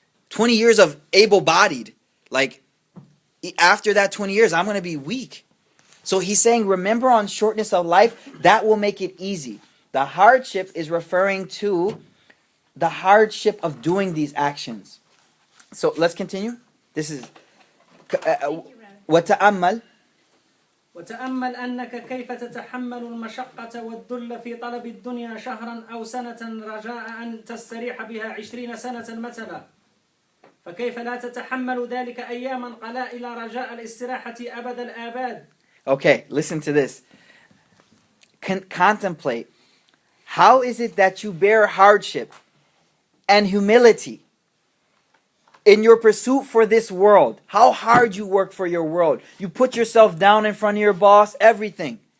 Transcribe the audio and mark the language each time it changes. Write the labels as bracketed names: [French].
[English] 20 years of able-bodied. Like, after that 20 years, I'm going to be weak. So he's saying, remember on shortness of life, that will make it easy. The hardship is referring to the hardship of doing these actions. So let's continue. This is [Arabic] وَتَأَمَّلْ وتأمل أنك كيف تتحمل المشقة والذل في طلب الدنيا شهرا أو سنة رجاء أن تستريح بها 20 سنة مثلا فكيف لا تتحمل ذلك أياما قلائل رجاء الاستراحة أبد الآباد. [English] Okay, listen to this. Contemplate. How is it that you bear hardship and humility in your pursuit for this world? How hard you work for your world. You put yourself down in front of your boss, everything.